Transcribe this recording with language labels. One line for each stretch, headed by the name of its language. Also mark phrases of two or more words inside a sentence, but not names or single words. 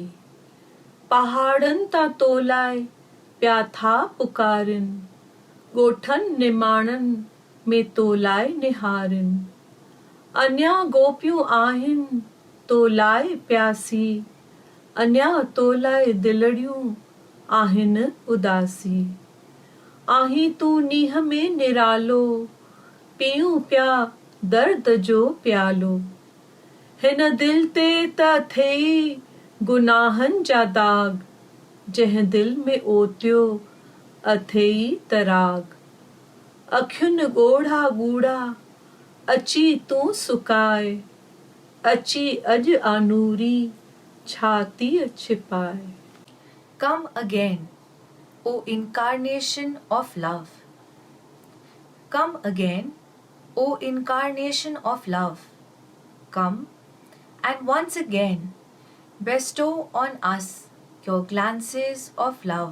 Sindhi: पहादन त तोलाए प्याथा पुकारिन, गोथन निमानन मे तोलाए निहारिन. अन्या गोप्यू आहिन तोलाए प्यासी, अन्या तोलाए दिलड़ियों आहिन उदासी. आही तू नीह में निरालो, पीऊं प्या दर्द जो प्यालो. हिन दिल ते त थई गुनाहन जा दाग, जह दिल में ओत्यो अथई तराग. अखियुन ॻोढ़ा ॻूढ़ा अची तू सुकाए, अची अज आनूरी छाती छिपाए.
English: Come again, O incarnation of love. Come again, O incarnation of love. Come and once again bestow on us your glances of love.